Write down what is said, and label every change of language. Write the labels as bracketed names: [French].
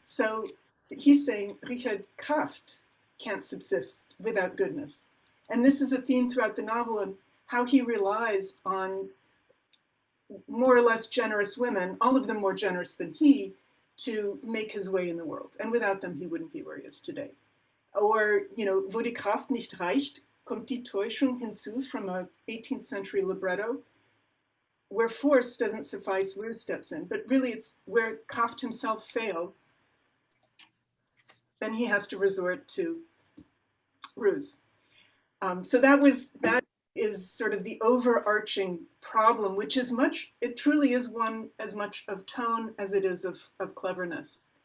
[English] So he's saying Richard Kraft can't subsist without goodness. And this is a theme throughout the novel of how he relies on more or less generous women, all of them more generous than he, to make his way in the world. And without them, he wouldn't be where he is today. Or, you know, [German] wo die Kraft nicht reicht, kommt die Täuschung hinzu, [English] from a 18th century libretto. Where force doesn't suffice, Ruse steps in. But really, it's where Kraft himself fails, then he has to resort to Ruse. So that is sort of the overarching problem, which is much, it truly is one as much of tone as it is of cleverness.